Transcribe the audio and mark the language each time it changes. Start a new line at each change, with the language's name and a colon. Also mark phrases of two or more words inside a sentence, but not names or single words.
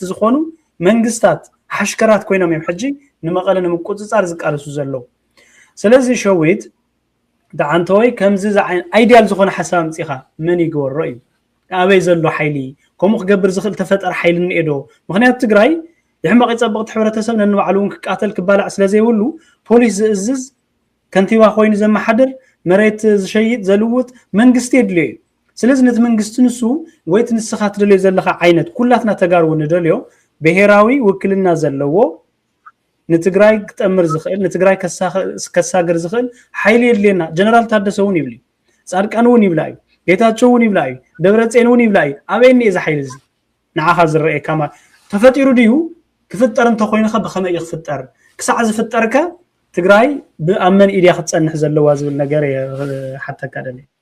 Tigrinya: ዝኾኑ መንግስታት ሓሽከራት ኮይኖም እዮም ሕጂ ንመቐለ ንምቁጽጻር ዝቃለሱ ዘለው ስለዚ ሸዊት ዳዓንተወይ ከምዚ ዝዓይን አይዲያል ዝኾነ ሓሳብ ምጽኻ ምን ይግበሮ እዩ ኣበይ ዘሎ ሓይሊ ከምኡ ክገብር ዝኽእል ተፈጠር ሓይሊ ንኤዶ ምኽንያት ትግራይ ይሕመቕ ይጸብቕ ሕብረተሰብ ነንባዕሉን ክቃተል ክባላዕ ስለዘይብሉ ፖሊስ ዝእዝዝ ከንቲባ ኮይኑ ዘመሓደር መሬት ዝሸይጥ ዘልውጥ መንግስት የድልዩ ስለዚህ ነት መንግስት ንሱ ወይት ንስኻት ደልዮ ዘለኻ ዓይነት ኩላትና ተጋርው ንደልዮ ብሄራዊ ውክልና ዘለዎ ንትግራይ ክጠምር ዝኽእል ንትግራይ ከሳገር ዝኽእል ሓይሊ የድልየና ጀነራል ታደሰውን ይብሊ ጻድቃንውን ይብላዩ ጌታቸውን ይብላዩ ደብረጽዮን ይብላዩ ኣበይኒ እዚ ሓይሊ እዚ ንዓኻ ዝረአ ከማ ተፈጢሩ ድዩ ክፍጠር እንተ ኮይንኻ በኸመይ ይኽፍጠር ክሳዕ ዝፍጠርከ ትግራይ ብኣመን ኢድያ ክትጸንሕ ዘለዋ ዝብል ነገር ሓታ ካደለ